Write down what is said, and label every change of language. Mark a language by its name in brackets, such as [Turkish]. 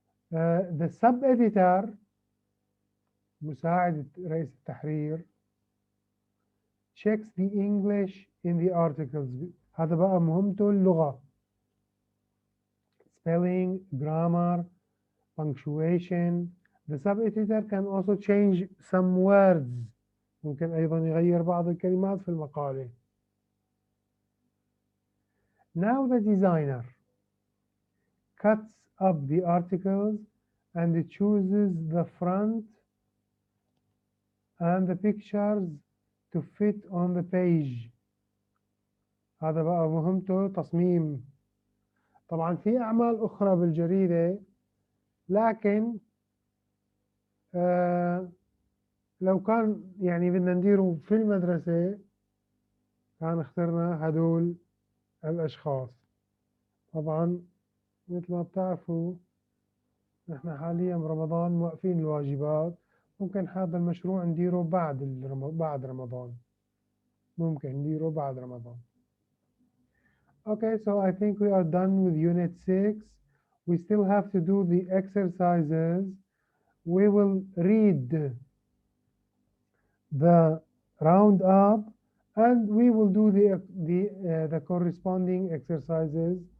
[English] The sub-editor، [Arabic] مساعد رئيس التحرير، [English] checks the English in the articles. [Arabic] هذا بقى مهمته اللغة. [English] spelling, grammar, punctuation. The sub-editor can also change some words. [Arabic] ممكن أيضا يغير بعض الكلمات في المقالة. [English] Now the designer cuts up the articles and chooses the front and the pictures to fit on the page. [Arabic] هذا بقى مهمته تصميم. طبعا في أعمال أخرى بالجريدة، لكن لو كان يعني بدنا نديره في المدرسة كان اخترنا هدول الأشخاص. طبعا مثل ما بتعرفوا نحن حاليا برمضان موقفين الواجبات. ممكن هذا المشروع نديره بعد رمضان. ممكن نديره بعد رمضان. [English] Okay, so I think we are done with Unit 6. We still have to do the exercises. We will read the roundup and we will do the corresponding exercises.